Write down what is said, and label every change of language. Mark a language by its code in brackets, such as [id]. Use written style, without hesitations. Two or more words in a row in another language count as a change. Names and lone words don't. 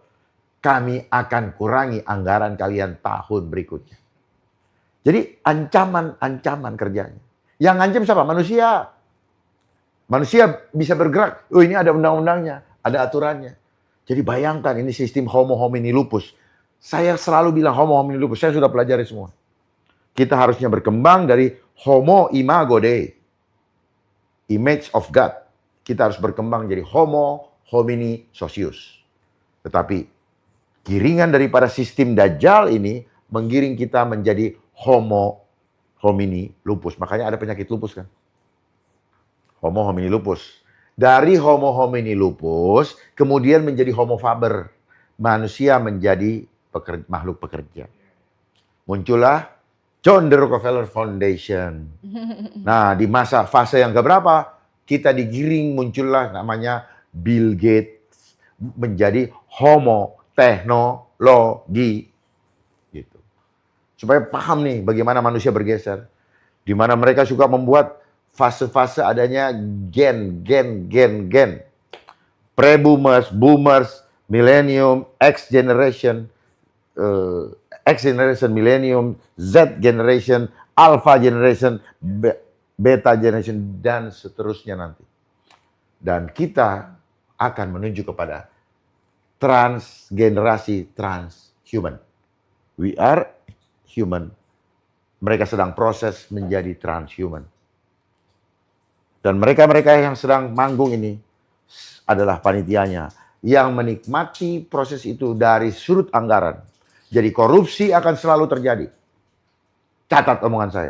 [id] Kami akan kurangi anggaran kalian tahun berikutnya. Jadi ancaman kerjanya. Yang ngancam siapa? Manusia. Manusia bisa bergerak. Oh, ini ada undang-undangnya, ada aturannya. Jadi bayangkan ini sistem [la] homo homini lupus. [id] Saya selalu bilang [la] homo homini lupus. [id] Saya sudah pelajari semua. Kita harusnya berkembang dari [la] homo imago Dei. [en] Image of God. [id] Kita harus berkembang jadi [la] homo homini socius. [id] Tetapi giringan daripada sistem Dajjal ini menggiring kita menjadi [la] homo homini lupus. [id] Makanya ada penyakit lupus kan. [la] Homo homini lupus. [id] Dari [la] homo homini lupus, [id] kemudian menjadi [la] homo faber. [id] Manusia menjadi makhluk pekerja. Muncullah John D. Rockefeller Foundation. Nah, di fase yang keberapa, kita digiring muncullah namanya Bill Gates. Menjadi homo teknologi. Gitu. Supaya paham nih bagaimana manusia bergeser. Di mana mereka suka membuat fase-fase adanya gen. [en] Pre-boomers, boomers, millennium, X generation, millennium, Z generation, alpha generation, beta generation, [id] dan seterusnya nanti. Dan kita akan menuju kepada transgenerasi transhuman. [en] We are human. [id] Mereka sedang proses menjadi transhuman. Dan mereka-mereka yang sedang manggung ini adalah panitianya yang menikmati proses itu dari sudut anggaran. Jadi korupsi akan selalu terjadi. Catat omongan saya.